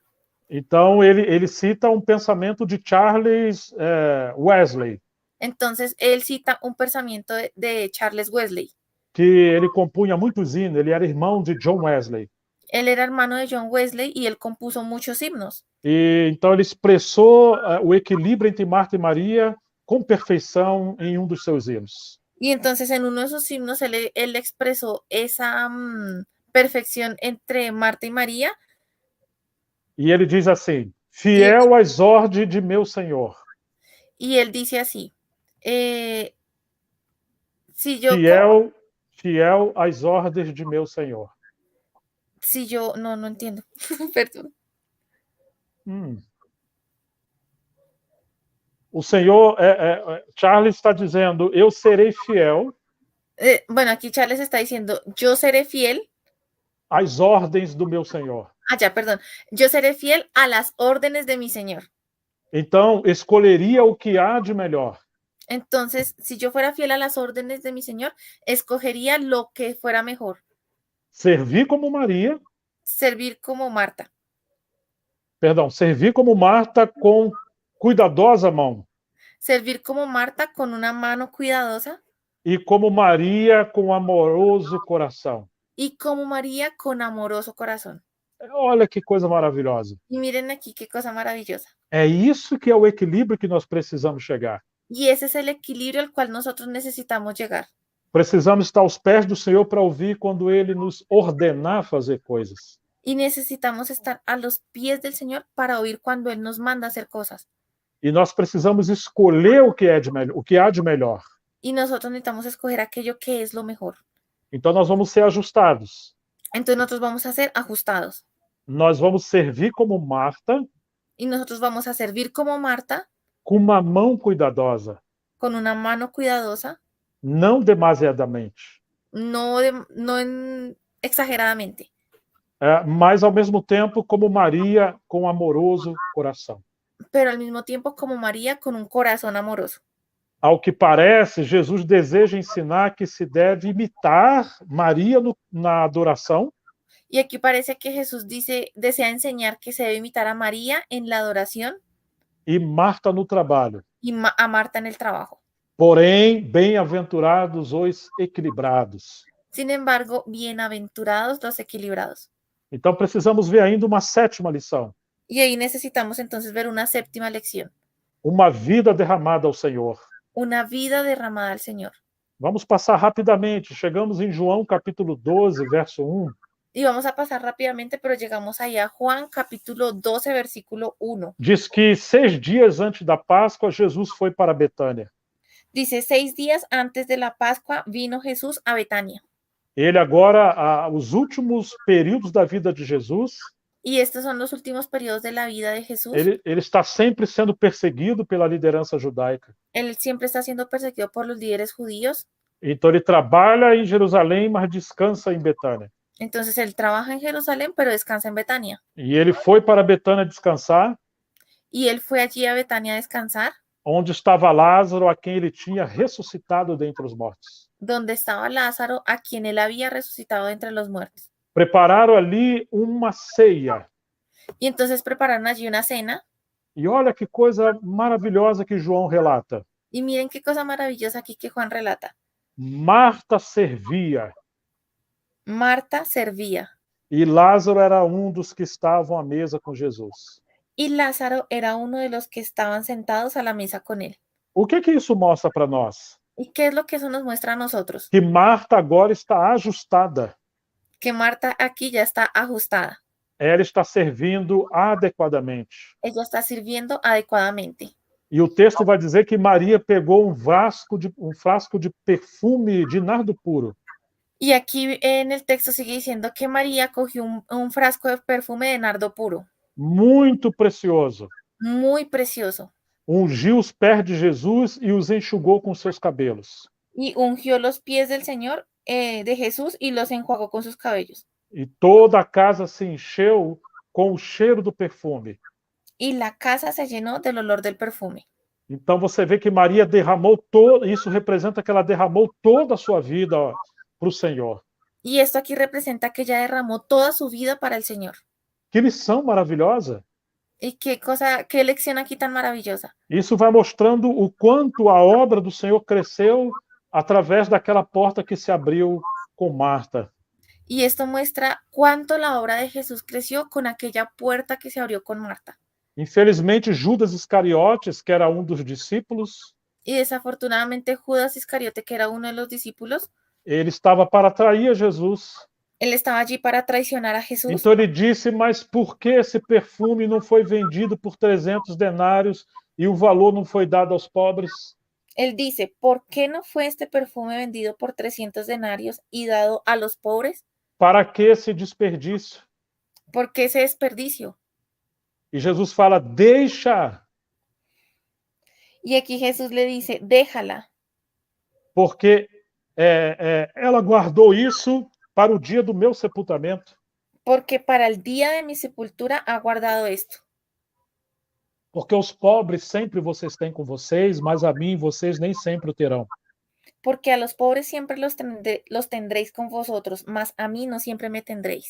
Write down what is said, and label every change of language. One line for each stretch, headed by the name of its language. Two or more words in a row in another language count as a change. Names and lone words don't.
Portuguese: Então, ele cita um pensamento de Charles Wesley,
Spanish: Entonces, él cita un pensamiento de Charles Wesley.
Portuguese: que ele compunha muitos hinos, ele era irmão de John Wesley.
Spanish: Él era hermano de John Wesley y él compuso muchos himnos.
Portuguese: E então ele expressou o equilíbrio entre Marta e Maria com perfeição em um dos seus hinos.
Spanish: Y entonces en uno de sus himnos él expresó esa perfección entre Marta y María.
Portuguese: E ele diz assim: fiel às ordens de meu Senhor.
Spanish: Y él dice así, si yo,
Portuguese: Fiel às ordens de meu Senhor.
Spanish: si yo, no entiendo, perdón.
Portuguese: O Senhor, Charles está dizendo, eu serei fiel.
Spanish: Bueno, aquí Charles está diciendo, yo seré fiel
Portuguese: às ordens do meu Senhor.
Spanish: Ya, perdón. Yo seré fiel a las órdenes de mi Señor.
Portuguese: Então, escolheria o que há de melhor.
Spanish: Entonces, si yo fuera fiel a las órdenes de mi Señor, escogería lo que fuera mejor.
Portuguese: Servir como Maria.
Spanish: Servir como Marta.
Portuguese: Perdão, servir como Marta com cuidadosa mão.
Spanish: Servir como Marta con una mano cuidadosa.
Portuguese: E como Maria com amoroso coração.
Spanish: Y como María con amoroso corazón.
Portuguese: Olha que coisa maravilhosa.
Spanish: Y miren aquí qué cosa maravillosa.
Portuguese: É isso que é o equilíbrio que nós precisamos chegar.
Spanish: Y ese es el equilibrio al cual nosotros necesitamos llegar.
Portuguese: Precisamos estar aos pés do Senhor para ouvir quando Ele nos ordenar fazer coisas.
Spanish: Y necesitamos estar a los pies del Señor para oír cuando Él nos manda hacer cosas.
Portuguese: E nós precisamos escolher o que há de melhor.
Spanish: Y nosotros necesitamos escoger aquello que es lo mejor.
Portuguese: Então nós vamos ser ajustados.
Spanish: Entonces nosotros vamos a ser ajustados.
Portuguese: Nós vamos servir como Marta.
Spanish: Y nosotros vamos a servir como Marta.
Portuguese: Com uma mão cuidadosa.
Spanish: Con una mano cuidadosa.
Portuguese: Não demasiadamente.
Spanish: No exageradamente.
Portuguese: Mas ao mesmo tempo como Maria com amoroso coração.
Spanish: Pero al mismo tiempo como María con un corazón amoroso.
Portuguese: Ao que parece, Jesus deseja ensinar que se deve imitar Maria na adoração.
Spanish: Y aquí parece que Jesús desea enseñar que se debe imitar a María en la adoración.
Portuguese: E Marta no trabalho.
Spanish: Y a Marta en el trabajo.
Portuguese: Porém, bem-aventurados os equilibrados.
Spanish: Sin embargo, bienaventurados los equilibrados.
Portuguese: Então precisamos ver ainda uma sétima lição.
Spanish: Y ahí necesitamos entonces ver una séptima lección.
Portuguese: Uma vida derramada ao Senhor.
Spanish: Una vida derramada al Señor.
Portuguese: Vamos passar rapidamente. Chegamos em João capítulo 12, verso 1.
Spanish: Y vamos a pasar rápidamente, pero llegamos ahí a Juan capítulo 12, versículo 1.
Portuguese: Diz que 6 dias antes da Páscoa, Jesus foi para Betânia.
Spanish: Dice, 6 días antes de la Pascua vino Jesús a Betania.
Portuguese: Ele agora, os últimos períodos da vida de Jesus.
Spanish: Y estos son los últimos periodos de la vida de Jesús.
Portuguese: Ele está sempre sendo perseguido pela liderança judaica.
Spanish: Él siempre está siendo perseguido por los líderes judíos.
Portuguese: Então ele trabalha em Jerusalém, mas descansa em Betânia.
Spanish: Entonces él trabaja en Jerusalén, pero descansa en Betania.
Portuguese: E ele foi para Betânia descansar.
Spanish: Y él fue allí a Betania a descansar.
Portuguese: Onde estava Lázaro, a quem ele tinha ressuscitado dentre os mortos.
Spanish: Donde estaba Lázaro, a quien él había resucitado de entre los muertos.
Portuguese: Prepararam ali uma ceia.
Spanish: Y entonces prepararon allí una cena.
Portuguese: E olha que coisa maravilhosa que João relata.
Spanish: Y miren qué cosa maravillosa aquí que Juan relata.
Portuguese: Marta servia.
Spanish: Marta servía.
Portuguese: E Lázaro era um dos que estavam à mesa com Jesus.
Spanish: y Lázaro era uno de los que estaban sentados a la mesa con él.
Portuguese: O que isso mostra para nós?
Spanish: ¿Y qué es lo que eso nos muestra a nosotros?
Portuguese: Que Marta agora está ajustada.
Spanish: Que Marta aquí ya está ajustada.
Portuguese: Ela está servindo adequadamente.
Spanish: Ella está sirviendo adecuadamente.
Portuguese: E o texto vai dizer que Maria pegou um frasco de perfume de nardo puro.
Spanish: Y aquí en el texto sigue diciendo que María cogió un frasco de perfume de nardo puro,
Portuguese: Muito precioso.
Spanish: muy precioso,
Portuguese: Ungiu os pés de Jesus e os enxugou com seus cabelos.
Spanish: y ungió los pies del Señor, de Jesús, y los enjuagó con sus cabellos.
Portuguese: E toda a casa se encheu com o cheiro do perfume.
Spanish: Y la casa se llenó del olor del perfume.
Portuguese: Então você vê que Maria derramou todo, isso representa que ela derramou toda a sua vida para o Senhor.
Spanish: Y esto aquí representa que ella derramó toda su vida para el Señor.
Portuguese: Que lição maravilhosa!
Spanish: Y qué lección aquí tan maravillosa.
Portuguese: Isso vai mostrando o quanto a obra do Senhor cresceu através daquela porta que se abriu com Marta.
Spanish: Y esto muestra cuánto la obra de Jesús creció con aquella puerta que se abrió con Marta.
Portuguese: Infelizmente, Judas Iscariotes, que era um dos discípulos,
Spanish: Y desafortunadamente Judas Iscariote, que era uno de los discípulos,
Portuguese: ele estava para trair a Jesus.
Spanish: él estaba allí para traicionar a Jesús.
Portuguese: Então ele disse, mas por que esse perfume não foi vendido por 300 denários e o valor não foi dado aos pobres?
Spanish: Él dice, ¿por qué no fue este perfume vendido por 300 denarios y dado a los pobres?
Portuguese: Para que esse desperdício?
Spanish: ¿Por qué ese desperdicio?
Portuguese: E Jesus fala, deixa,
Spanish: Y aquí Jesús le dice, déjala,
Portuguese: porque ela guardou isso para o dia do meu sepultamento.
Spanish: porque para el día de mi sepultura ha guardado esto.
Portuguese: Porque os pobres sempre vocês têm com vocês, mas a mim vocês nem sempre o terão.
Spanish: Porque a los pobres siempre los tendréis con vosotros, mas a mí no siempre me tendréis.